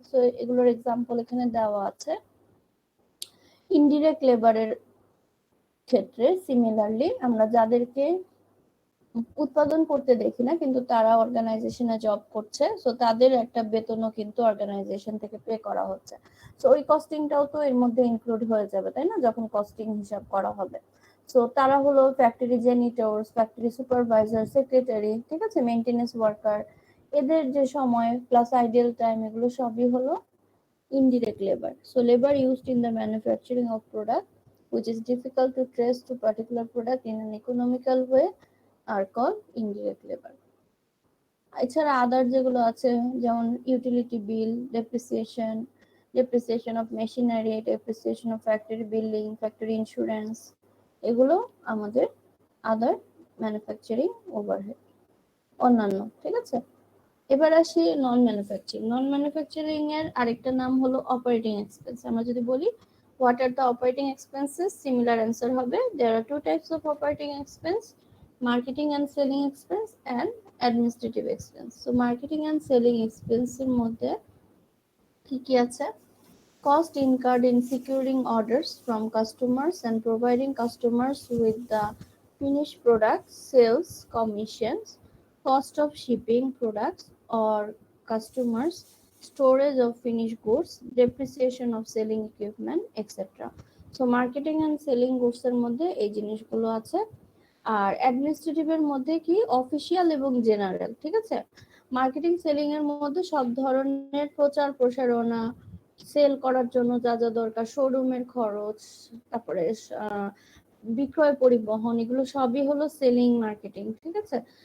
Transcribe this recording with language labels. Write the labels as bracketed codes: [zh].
[bn] So এগুলোর example এখানে দেওয়া আছে। ইনডিরেক্ট লেবারের ক্ষেত্রে সিমিলারলি আমরা যাদেরকে উৎপাদন করতে দেখি না কিন্তু তারা অর্গানাইজেশনে জব করছে, সো তাদের একটা বেতনও কিন্তু অর্গানাইজেশন থেকে পে করা হচ্ছে, সো ওই কস্টিংটাও তো এর মধ্যে ইনক্লুড হয়ে যাবে, তাই না, যখন কস্টিং হিসাব করা হবে। সো তারা হলো ফ্যাক্টরি জেনিটরস, ফ্যাক্টরি সুপারভাইজার, সেক্রেটারি, ঠিক আছে, মেইনটেনেন্স ওয়ার্কার, এদের যে সময় প্লাস আইডিয়াল টাইম, এগুলো সবই হলো indirect labor. [en] So labor used in the manufacturing of product which is difficult to trace to particular product in an economical way are called indirect labor. [bn] এছাড়া আদার যেগুলো আছে যেমন utility bill, depreciation of machinery, depreciation of factory building, factory insurance, এগুলো আমাদের আদার manufacturing overhead, অন্যান্য, ঠিক আছে। এবার আসি নন ম্যানুফ্যাকচারিং। নন ম্যানুফ্যাকচারিং এর আরেকটা নাম হলো অপারেটিং এক্সপেন্স। আমরা যদি বলি [en] what are the operating expenses, [bn] similar answer হবে [en] There are two types of operating expense, marketing and selling expense and administrative expense. [bn] So marketing and selling এক্সপেন্সের মধ্যে কি কি আছে? [en] cost incurred in securing orders from customers and providing customers with the finished products, sales commissions, cost of shipping products or customers, storage of finished goods, depreciation of selling equipment, etc. So marketing and selling goods [bn] এর মধ্যে এই জিনিসগুলো আছে। আর administrative এর মধ্যে কি official এবং general, ঠিক আছে। মার্কেটিং সেলিং এর মধ্যে সব ধরনের প্রচার প্রসারণা, সেল করার জন্য যা যা দরকার, শোরুমের খরচ, তারপরে বিক্রয় পরিবহন, এগুলো সবই হলো সেলিং মার্কেটিং, ঠিক আছে।